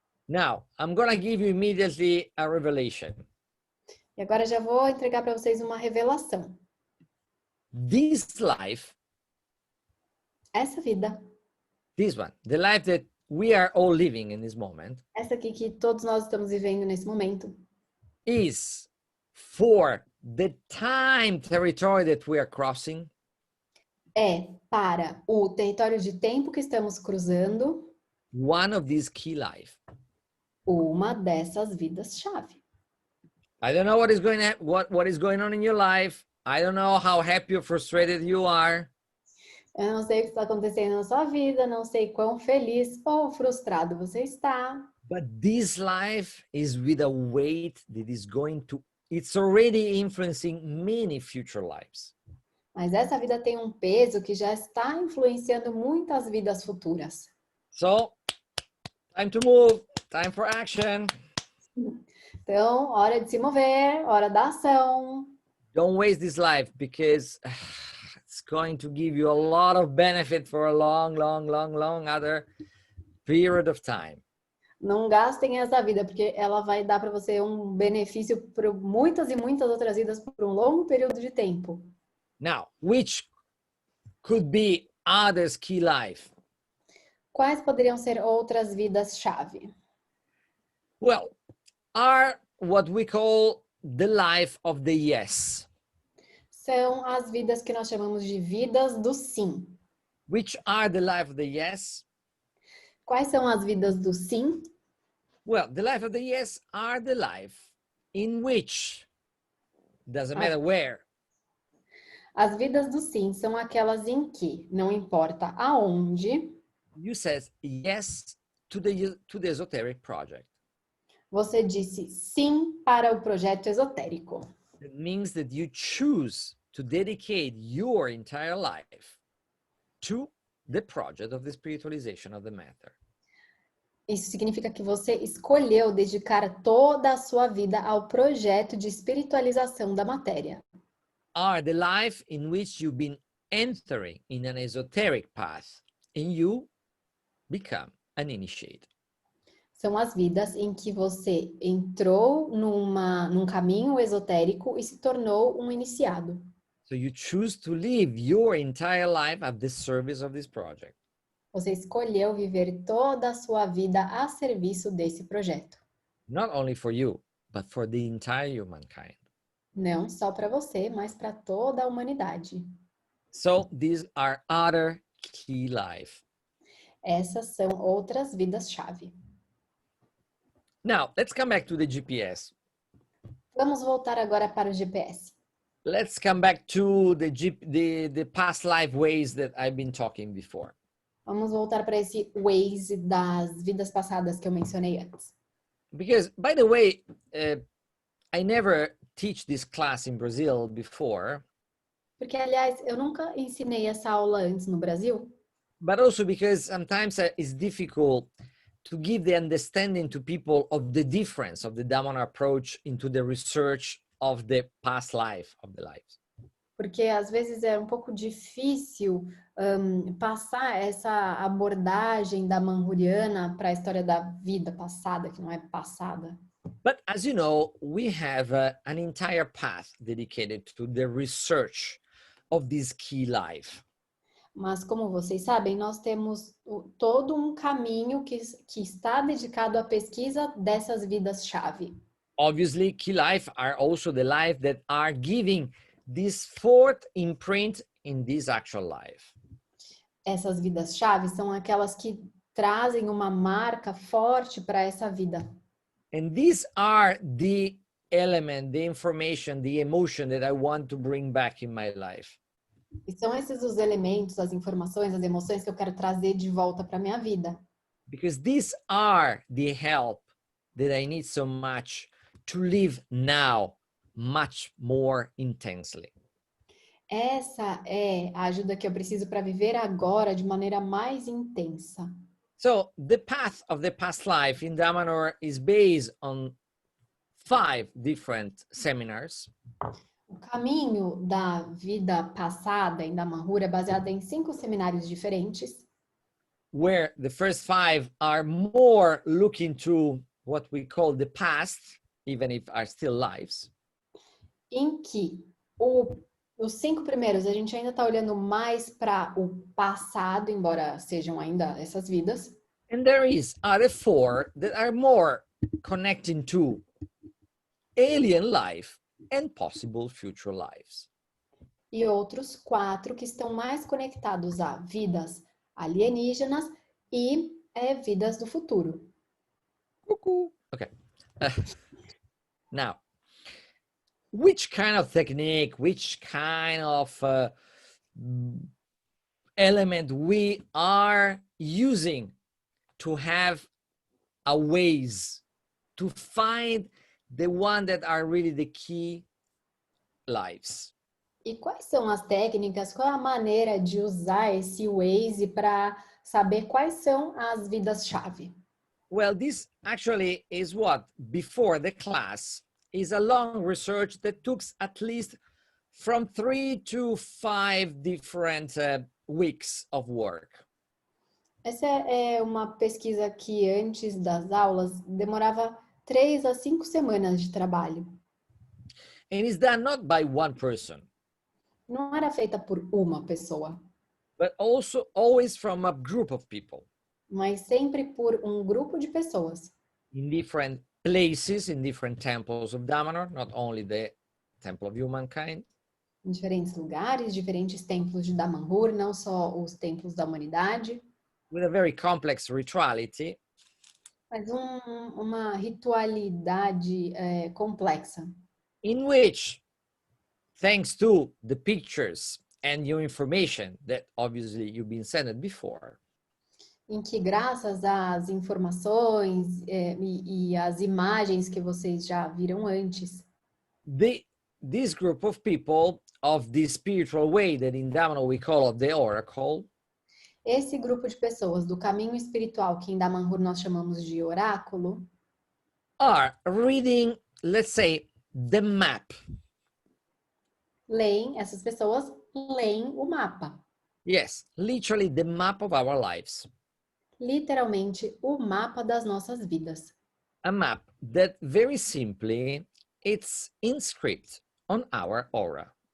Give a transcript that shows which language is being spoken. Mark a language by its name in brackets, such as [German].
[English] Now, I'm going to give you immediately a revelation. [Portuguese] E agora já vou entregar para vocês uma revelação. [English] This life, [Portuguese] Essa vida, [English] this one, the life that we are all living in this moment, [Portuguese] essa aqui que todos nós estamos vivendo nesse momento, [English] is for the time territory that we are crossing. [Portuguese] É para o território de tempo que estamos cruzando. [English] One of these key life. [Portuguese] Uma dessas vidas-chave. [English] I don't know what is going on in your life. I don't know how happy or frustrated you are. [Portuguese] Eu não sei o que está acontecendo na sua vida, não sei quão feliz ou frustrado você está. [English] But this life is with a weight that is it's already influencing many future lives. [Portuguese] Mas essa vida tem um peso que já está influenciando muitas vidas futuras. [English] So, time to move, time for action. [Portuguese] Então, hora de se mover, hora da ação. [English] Don't waste this life because it's going to give you a lot of benefit for a long other period of time. [Portuguese] Não gastem essa vida, porque ela vai dar para você um benefício por muitas e muitas outras vidas por um longo período de tempo. [English] Now, which could be others key life? [Portuguese] Quais poderiam ser outras vidas-chave? [English] Well, are what we call the life of the yes. [Portuguese] São as vidas que nós chamamos de vidas do sim. [English] Which are the life of the yes? [Portuguese] Quais são as vidas do sim? [English] Well, the life of the yes are the life in which, doesn't matter where. [Portuguese] As vidas do sim são aquelas em que, não importa aonde, [English] you said yes to the Esoteric project. [Portuguese] Você disse sim para o projeto esotérico. [English] It means that you choose to dedicate your entire life to the project of the spiritualization of the matter. [Portuguese] Isso significa que você escolheu dedicar toda a sua vida ao projeto de espiritualização da matéria. [English] are the life in which you've been entering in an esoteric path and you become an initiate. [Portuguese] São as vidas em que você entrou num caminho esotérico e se tornou um iniciado. [English] So you choose to live your entire life at the service of this project. [Portuguese] Você escolheu viver toda a sua vida a serviço desse projeto. [English] Not only for you, but for the entire humankind. [Portuguese] Não só para você, mas para toda a humanidade. [English] So these are other key life. [Portuguese] Essas são outras vidas-chave. [English] Now, let's come back to the GPS. [Portuguese] Vamos voltar agora para o GPS. [English] Let's come back to the past life ways that I've been talking before. [Portuguese] Vamos voltar para esse Waze das vidas passadas que eu mencionei antes. [English] Because, by the way, I never teach this class in Brazil before. [Portuguese] Porque, aliás, eu nunca ensinei essa aula antes no Brasil. [English] But also because sometimes it's difficult to give the understanding to people of the difference of the Damanhur approach into the research of the past life of the lives. [Portuguese] Porque às vezes é um pouco difícil passar essa abordagem damanhuriana para a história da vida passada, que não é passada. [English] But as you know, we have an entire path dedicated to the research of this key life. [Portuguese] Mas como vocês sabem, nós temos todo um caminho que está dedicado à pesquisa dessas vidas-chave. [English] Obviously, key life are also the life that are giving this fourth imprint in this actual life. [Portuguese] Essas vidas-chave são aquelas que trazem uma marca forte para essa vida. [English] And these are the element, the information, the emotion that I want to bring back in my life. [Portuguese] E são esses os elementos, as informações, as emoções que eu quero trazer de volta para minha vida. [English] Because these are the help that I need so much to live now much more intensely. [Portuguese] Essa é a ajuda que eu preciso para viver agora de maneira mais intensa. [English] So the path of the past life in Damanhur is based on 5 different seminars. [Portuguese] O caminho da vida passada em Damanhur é baseado em 5 seminários diferentes. [English] Where the first 5 are more looking to what we call the past, even if are still lives. [Portuguese] Em que os 5 primeiros a gente ainda está olhando mais para o passado, embora sejam ainda essas vidas. [English] And there is other 4 that are more connecting to alien life and possible future lives. [Portuguese] E outros 4 que estão mais conectados a vidas alienígenas e vidas do futuro. [English] Okay. Now, which kind of technique, which kind of element we are using to have a ways to find the one that are really the key lives? [Portuguese] E quais são as técnicas, qual é a maneira de usar esse Waze para saber quais são as vidas-chave? [English] Well, this actually is what, before the class, is a long research that took at least from 3 to 5 different weeks of work. [Portuguese] Essa é uma pesquisa que antes das aulas demorava 3 a 5 semanas de trabalho. [English] And it's done not by one person, [Portuguese] Não era feita por uma pessoa, [English] but also always from a group of people [Portuguese] mas sempre por um grupo de pessoas. [English] in different places, in different temples of Damanhur, not only the Temple of Humankind. [Portuguese] Em diferentes lugares, diferentes templos de Damanhur, não só os templos da humanidade, [English] With a very complex rituality, [Portuguese] mas uma ritualidade complexa, [English] in which, thanks to the pictures and your information that obviously you've been sent before, [Portuguese] em que graças às informações e às imagens que vocês já viram antes, [English] this group of people of this spiritual way that in Damanhur we call the oracle, [Portuguese] esse grupo de pessoas do caminho espiritual, que em Damanhur nós chamamos de oráculo, [English] are reading, let's say, the map [Portuguese] essas pessoas leem o mapa. [English] Yes, literally the map of our lives. [Portuguese] Literalmente, o mapa das nossas vidas. [English] A map that very simply, it's inscripted on our aura.